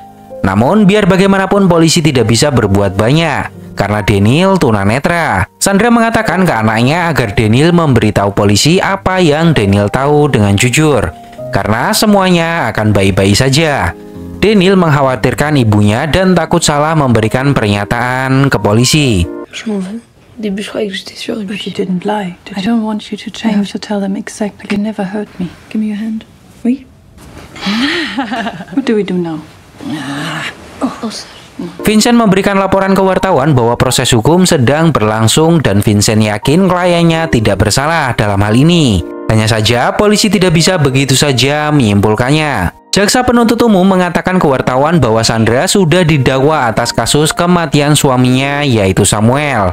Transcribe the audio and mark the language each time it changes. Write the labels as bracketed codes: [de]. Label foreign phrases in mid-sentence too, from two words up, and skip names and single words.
[id] Namun biar bagaimanapun polisi tidak bisa berbuat banyak karena Daniel tunanetra. Sandra mengatakan ke anaknya agar Daniel memberitahu polisi apa yang Daniel tahu dengan jujur. karena semuanya akan baik-baik saja. Daniel mengkhawatirkan ibunya dan takut salah memberikan pernyataan ke polisi. [fr] Je m'en veux. Au début, je croyais que j'étais sûre. [en] But you didn't lie. I don't want you to change to tell them exactly. You never hurt me. Give me your hand. [fr] Oui. [en] What do we do now? Oh, [id] Vincent memberikan laporan ke wartawan bahwa proses hukum sedang berlangsung dan Vincent yakin kliennya tidak bersalah dalam hal ini. Hanya saja polisi tidak bisa begitu saja menyimpulkannya. Jaksa penuntut umum mengatakan ke wartawan bahwa Sandra sudah didakwa atas kasus kematian suaminya yaitu Samuel.